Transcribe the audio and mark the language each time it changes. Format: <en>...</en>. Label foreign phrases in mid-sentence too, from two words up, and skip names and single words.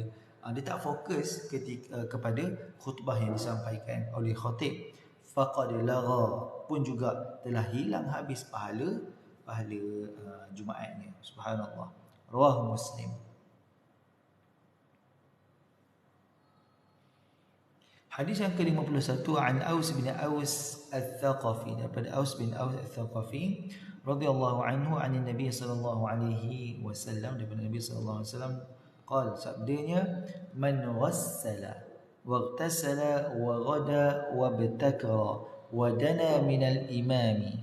<ms>Dia tak fokus kepada khutbah yang disampaikan oleh khatib.</ms> <ar>فقد لغا,</ar> <ms>pun juga telah hilang habis pahala Jumaatnya.</ms> <ar>سبحان الله. رواه مسلم.</ar> <ms>Hadis yang ke-51</ms> <ar>عن أوس بن أوس الثقفي, daripada أوس بن أوس الثقفي رضي الله عنه عن النبي صلى الله عليه وسلم, daripada النبي صلى الله عليه وسلم قال, sabdanya, من غسل واغتسل وغدا وابتكر ودنا من الإمام.</ar>